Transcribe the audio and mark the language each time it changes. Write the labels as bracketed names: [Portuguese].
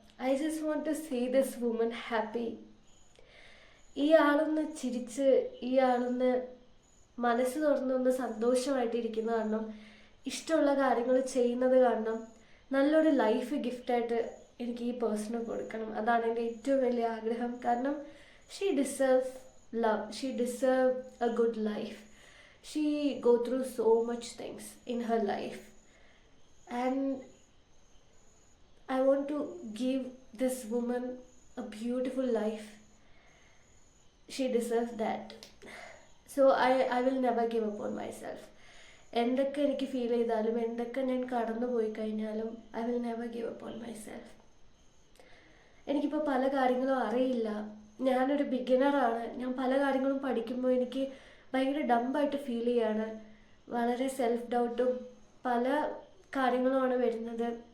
[English] I just want to see this woman happy. [Malayalam] ഈ ആളൊന്ന് ചിരിച്ച്, ഈ ആളൊന്ന് മനസ്സ് തുറന്നൊന്ന് സന്തോഷമായിട്ടിരിക്കുന്ന കാരണം, ഇഷ്ടമുള്ള കാര്യങ്ങൾ ചെയ്യുന്നത് കാരണം, നല്ലൊരു ലൈഫ് ഗിഫ്റ്റായിട്ട് എനിക്ക് ഈ പേഴ്സണ് കൊടുക്കണം. അതാണ് എൻ്റെ ഏറ്റവും വലിയ ആഗ്രഹം. കാരണം [English] She deserve love, she deserve a good life. She go through so much things in her life, and I want to give this woman a beautiful life. She deserves that. So I will never give up on myself. [Malayalam] എന്തൊക്കെ എനിക്ക് feel ചെയ്താലും, എന്തൊക്കെ ഞാൻ കടന്നു പോയി കഴിഞ്ഞാലും, [English] I will never give up on myself. [Malayalam] എനിക്കിപ്പോൾ പല കാര്യങ്ങളും അറിയില്ല, ഞാനൊരു ബിഗിനറാണ്. ഞാൻ പല കാര്യങ്ങളും പഠിക്കുമ്പോൾ എനിക്ക് ഭയങ്കര ഡംബായിട്ട് ഫീൽ ചെയ്യാണ്. വളരെ സെൽഫ് ഡൗട്ടും പല കാര്യങ്ങളുമാണ് വരുന്നത്.